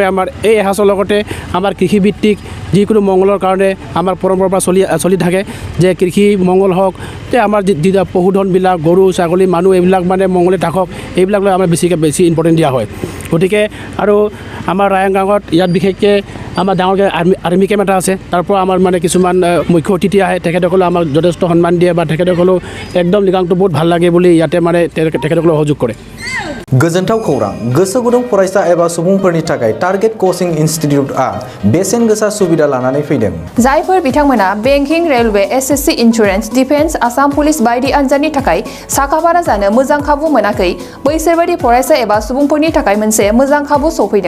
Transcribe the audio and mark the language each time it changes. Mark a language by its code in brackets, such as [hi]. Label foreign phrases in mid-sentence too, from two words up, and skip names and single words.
[as] আমাৰ এই এসাঁজৰ লগতে আমাৰ কৃষিভিত্তিক যিকোনো মংগলৰ কাৰণে আমাৰ পৰম্পৰাৰ পৰা চলি থাকে যে কৃষি মংগল হওক তে আমাৰ যি পশুধনবিলাক গৰু ছাগলী মানুহ এইবিলাক মানে মংগলে থাকক এইবিলাক লৈ আমাৰ বেছি ইম্পৰ্টেণ্ট দিয়া হয় গতিকে আৰু আমাৰ ৰায়াং গাঁৱত ইয়াত বিশেষকৈ আমাৰ ডাঙৰকৈ আৰ্মি কেম্প এটা আছে তাৰ পৰা আমাৰ মানে কিছুমান মুখ্য অতিথি আহে তেখেতসকলে আমাক যথেষ্ট সন্মান দিয়ে বা তেখেতসকলেও একদম লৃগাংটো বহুত ভাল লাগে বুলি ইয়াতে মানে তেখেতসকলে সহযোগ কৰে [brx] गोजोनथाव खौरां गोसो गुदुं फरायसा एबा सुबुंफोरनि थाखाय टारगेट कोचिं इन्स्टिट्यूटआ बेसेन गोसा सुबिदा लानानै फैदों जायफोर बिथांमोना बेंकिं रेलवे एसएससी इन्सुरेन्स डिफेन्स आसाम पुलिस बायदि आनजादनि थाखाय साखाफारा जानो मोजां खाबु मोनाखै बैसोरबायदि फरायसा एबा सुबुंफोरनि थाखाय मोनसे मोजां खाबु सफैदों